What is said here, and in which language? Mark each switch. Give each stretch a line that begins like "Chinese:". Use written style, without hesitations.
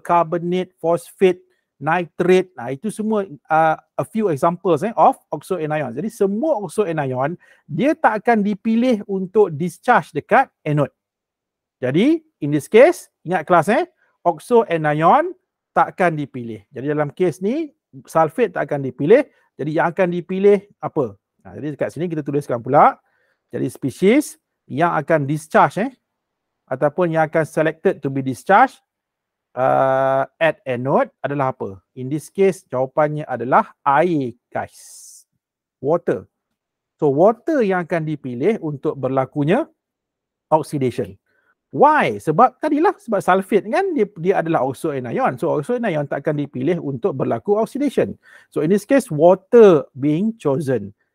English: Carbonate, phosphate, nitrate.
Malay: Itu semua
English: a few examples of oxo anion.
Malay: Jadi semua oxo anion dia tak akan dipilih untuk discharge dekat anode. Jadi
English: in this case,
Malay: ingat kelas oxo anion takkan dipilih. Jadi dalam case ni sulfate tak akan dipilih. Jadi yang akan dipilih apa? Jadi dekat sini kita tuliskan pula. Jadi species yang akan discharge ataupun yang akan
English: selected to be discharged at anode
Malay: adalah apa?
English: In this case
Malay: jawapannya adalah air guys. Water. So water yang akan dipilih untuk berlakunya oxidation.
English: Why?
Malay: Sebab sebab sulfate kan dia adalah oxo anion. So oxo anion tak akan dipilih untuk berlaku oxidation.
English: So in this case water being chosen.